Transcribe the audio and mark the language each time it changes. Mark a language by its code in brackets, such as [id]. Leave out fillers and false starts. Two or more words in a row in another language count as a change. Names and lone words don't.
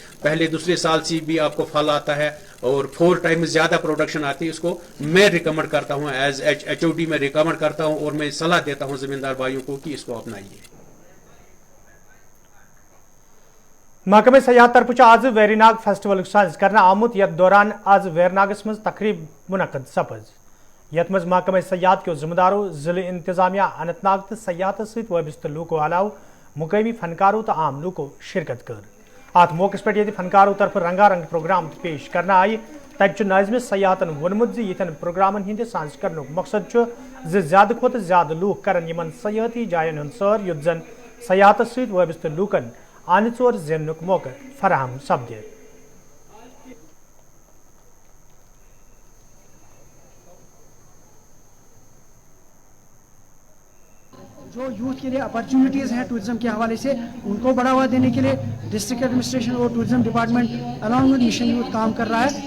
[hi] पहले दूसरे साल से भी आपको फल आता है और 4 टाइम्स ज़्यादा प्रोडक्शन आती है। उसको मैं रिकमेंड करता हूँ, एज HOD में रिकमेंड करता हूँ और मैं सलाह देता हूँ ज़मींदार भाइयों को कि इसको अपनाइए। [ks] महकमे सयाहत तरफ आज वेरीनाग फेस्टिवल सांस करना आमुत यथ दौरान आज वेरनागस मज तकरीब मुनक़द सपज। यथ मज महकमे सयाहत के जिम्मेदारों, जिले इंतजामिया, अनंतनाग तो सयाहत सहित वाबस्त लूकों अलाव मुकामी फनकारों तो आम लूकों शिरकत कर। अत मौके पे ये फनकारों तरफ रंगारंग प्रोग्राम पेश करना आय। तत नाज़िम सयाहतन वोनमुत यन प्रोग्रामन हिंद सांस कर मकसद ज्यादा खोत ज्यादा लूक करन यमन सयाहती जायन हुंद सैर युद्ध जन सयाहत सहित वाबस्त लूकन आन चोर जेनुक मौका फराहम सपदे। [hi] जो यूथ के लिए अपॉर्चुनिटीज़ हैं टूरिज्म के हवाले से, उनको बढ़ावा देने के लिए [en] district administration [hi] और [en] tourism department along with Mission Youth [hi] काम कर रहा है।